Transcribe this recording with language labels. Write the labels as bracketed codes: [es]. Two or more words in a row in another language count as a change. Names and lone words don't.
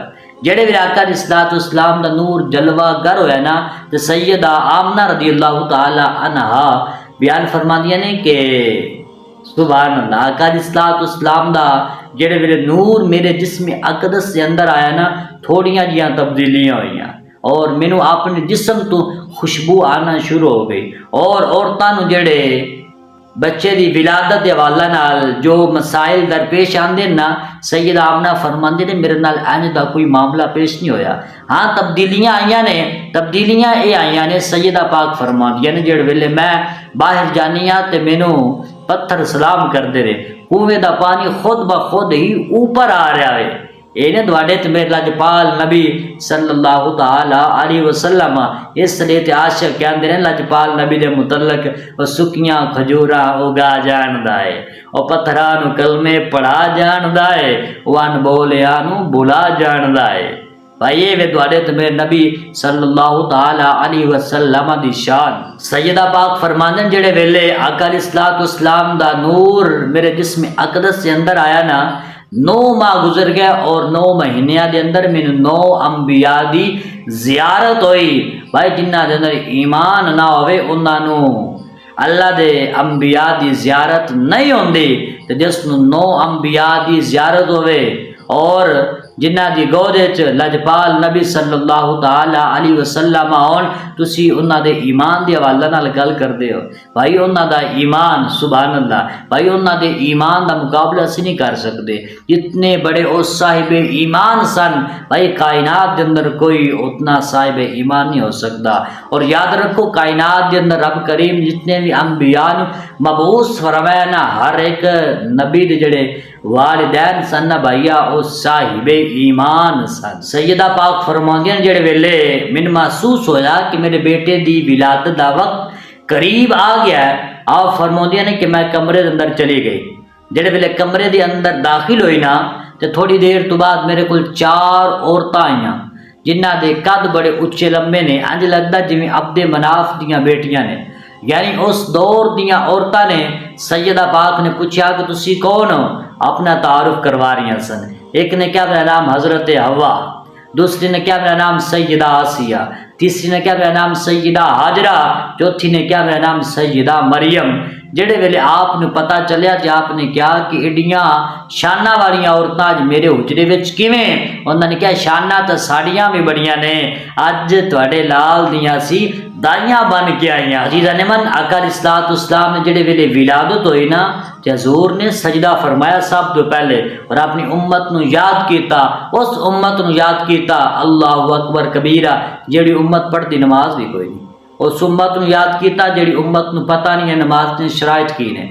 [pa] جڑے بھی آقا علیہ السلام دا نور جلوہ گر ہویا نا تے سیدہ آمنہ رضی اللہ تعالی عنہا بیان فرما دیا نے کہ سبحان اللہ، آقا علیہ السلام دا جڑے میرے نور میرے جسم اقدس کے اندر آیا نا تھوڑیاں جیاں تبدیلیاں ہوئیاں اور مینوں اپنے جسم تو خوشبو آنا شروع ہو گئی، اور عورتاں نو جڑے بچے دی ولادت دے حوالہ نال جو مسائل درپیش آندے نا سیدہ آمنہ فرماندے نے میرے نال اینج دا کوئی معاملہ پیش نہیں ہویا۔ ہاں تبدیلیاں آئیاں نے، تبدیلیاں اے آئیاں نے سیدہ پاک فرماندیاں نے جڑے ویلے میں باہر جانیاں تے مینوں پتھر سلام کر دے رہے، کنویں دا پانی خود بخود ہی اوپر آ رہا ہے۔ اینے دوڑے تے میرے لجپال نبی صلی اللہ تعالی علیہ وسلم اس لیے تے عاشق کہندے نے لجپال نبی دے متعلق او سکیاں کھجوراں اگا جاندا ہے، او پتھراں نو کلمے پڑھا جاندا ہے، وان بولیاں نو بلا جاندا ہے۔ بھائی یہ دوڑے تے میرے نبی صلی اللہ تعالی علیہ وسلم دی شان۔ سیدہ پاک فرماندن جڑے ویلے آقا علیہ السلام دا نور میرے جسم اقدس کے اندر آیا نا 9 ماہ گزر گیا اور 9 مہینیاں دے اندر میں 9 انبیاء دی زیارت ہوئی۔ بھائی جنہ دے اندر ایمان نہ ہوئے انہاں نو اللہ دے انبیاء دی زیارت نہیں ہوندی، تے جس نو 9 انبیاء دی زیارت ہوئے اور جنہ دی گودے چ لجپال نبی صلی اللہ تعالی علیہ وسلم آن تسی انہاں دے ایمان دی حوالہ نال گل کردے ہو۔ بھائی انہاں دا ایمان سبحان اللہ، بھائی انہاں دے ایمان دا مقابلہ اسی نہیں کر سکتے، جتنے بڑے او صاحب ایمان سن بھائی کائنات دے اندر کوئی اتنا صاحب ایمان نہیں ہو سکتا۔ اور یاد رکھو کائنات دے اندر رب کریم جتنے بھی انبیاء مبعوث فرمایا نا ہر ایک نبی دے جڑے والدین سن بھائیا او صاحب ایمان سن۔ سیدہ پاک فرماندیاں جڑے ویلے من محسوس ہویا کہ میرے بیٹے دی ولادت دا وقت قریب آ گیا ہے، آپ فرماندیاں نے کہ میں کمرے دے اندر چلی گئی۔ جڑے ویلے کمرے دے اندر داخل ہوئی نا تے تھوڑی دیر تو بعد میرے کول 4 عورتاں آئیاں جنہ دے قد بڑے اچے لمبے نے، انج لگدا جویں عبد مناف دیاں بیٹیاں نے، یعنی اس دور دیاں عورتاں نے سیدہ پاک نے پوچھا کہ تسی کون ہو، اپنا تعارف کروا رہی سن۔ ایک نے کیا میرا نام حضرت حوا، دوسری نے کیا میرا نام سیدہ آسیہ، تیسری نے کیا میرا نام سیدہ حاجرہ، چوتھی نے کیا میرا نام سیدہ مریم۔ جڑے ویلے آپ نے پتہ چلیا تے آپ نے کیا کہ ایڈیاں شانہ والیاں عورتاں اج میرے حجرے وچ کیویں؟ انہوں نے کیا شانہ تے ساڑیاں بھی بڑیاں نے، اج تواڈے لال دیاں سی دائیاں بن کے آئیاں۔ عزیزان من، آقا علیہ الصلوۃ والسلام نے جڑے ویلے ولادت ہوئی نا تے حضور نے سجدہ فرمایا سب تو پہلے، اور اپنی امت نو یاد کیتا، اس امت نو یاد کیتا [ar] اللہ اکبر کبیرہ، [pa] جڑی امت پڑھتی نماز بھی کوئی نہیں۔ اس امت نو یاد کیتا جڑی امت نو پتہ نہیں ہے نماز نے شرائط کی نے۔